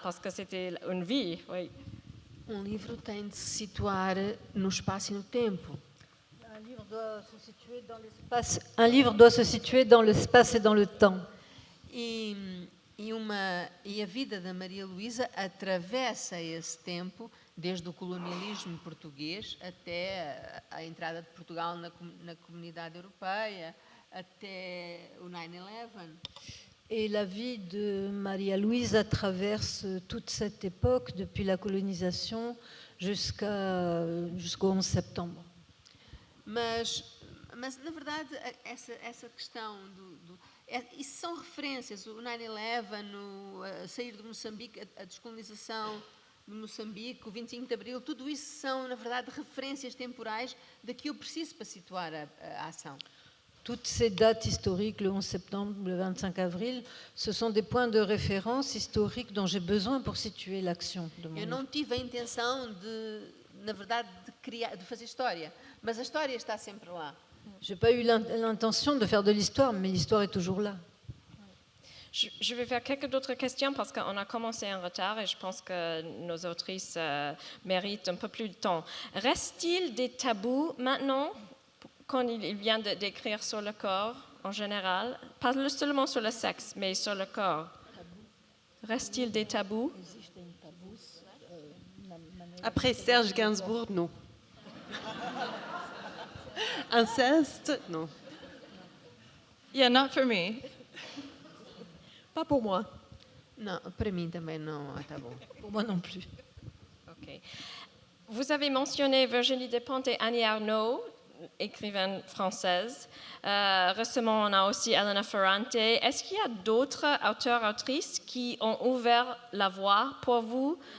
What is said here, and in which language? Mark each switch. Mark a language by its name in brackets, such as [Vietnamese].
[French] Parce que c'était une vie, oui. [Portuguese] Livro tem de se situar no espaço e no tempo. [French] Un livre doit se situer dans l'espace. Un livre doit se situer dans l'espace et dans le temps. [Portuguese] E a vida da Maria Luísa atravessa esse tempo, desde o colonialismo português até a entrada de Portugal na comunidade europeia, até o 9/11. [French] Et la vie de Maria Luísa traverse toute cette époque, depuis la colonisation jusqu'au 11 septembre. [Portuguese] Mas na verdade, essa questão isso são referências, o 9/11, sair de Moçambique, a descolonização de Moçambique, o 25 de Abril, tudo isso são, na verdade, referências temporais de que eu preciso para situar a ação. [French] Toutes ces dates historiques, le 11 septembre, le 25 avril, ce sont des points de référence historiques dont j'ai besoin pour situer l'action de mon livre. [Portuguese] Eu não tive a intenção na verdade, de fazer história, mas a história está sempre lá. [French] Je n'ai pas eu l'intention de faire de l'histoire, mais l'histoire est toujours là. Je vais faire quelques autres questions parce qu'on a commencé en retard et je pense que nos autrices méritent un peu plus de temps. Reste-t-il des tabous maintenant quand il vient d'écrire sur le corps en général, pas seulement sur le sexe, mais sur le corps? Reste-t-il des tabous? Après Serge Gainsbourg, non. Inceste, non. [English] Yeah, not for me. [French] Pas pour moi. [Portuguese] Não, para mim também não está bom. [French] Pour moi non plus. Ok. Vous avez mentionné Virginie Despentes et Annie Ernaux, écrivaine française. Récemment, on a aussi Elena Ferrante. Est-ce qu'il y a d'autres auteurs, autrices qui ont ouvert la voie pour vous?